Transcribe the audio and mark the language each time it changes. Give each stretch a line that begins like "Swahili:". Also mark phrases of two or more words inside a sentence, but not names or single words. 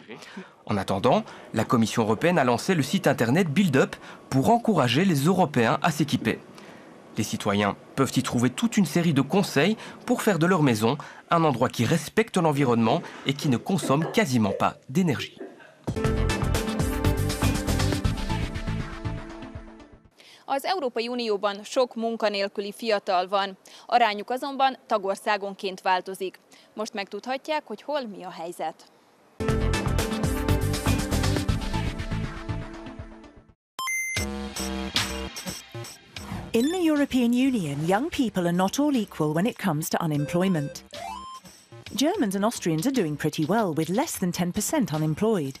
French: En attendant, la Commission européenne a lancé le site internet BuildUp pour encourager les Européens à s'équiper. Les citoyens peuvent y trouver toute une série de conseils pour faire de leur maison un endroit qui respecte l'environnement et qui ne consomme quasiment pas d'énergie.
Hungarian: Az Európai Unióban sok munkanélküli fiatal van, arányuk azonban tagországonként változik. Most megtudhatják, hogy hol mi a helyzet.
English: In the European Union, young people are not all equal when it comes to unemployment. Germans and Austrians are doing pretty well, with less than 10% unemployed.